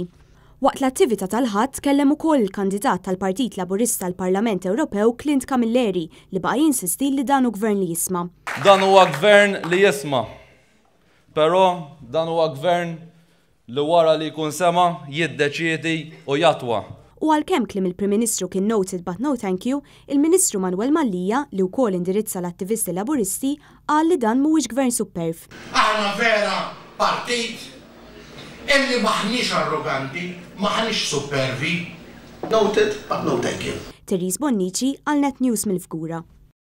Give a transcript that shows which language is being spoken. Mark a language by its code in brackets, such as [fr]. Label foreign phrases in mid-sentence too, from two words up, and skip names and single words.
[mt] Waqt l-attività tal-ħadd kellem ukoll il-kandidat tal-Partit Laburista tal-Parlament Ewropew Clint Camilleri li baqa' jinsisti li dan hu gvern li jisma'. Dan huwa gvern li jisma'. Però dan huwa gvern li wara li jkun sema jiddeċiedi u jatwa. U għalkemm kliem il-Prim Ministru kien [en] noted but no thank you, [mt] il-Ministru Manuel Mallija li wkoll indirizza l-attivisti laburisti qal li dan mhuwiex gvern superf. Aħna vera partit illi maħniex arroganti, maħniex supervi. [en] Noted but no thank you. [mt] Therese Bonnici għal Net News mill-Fgura.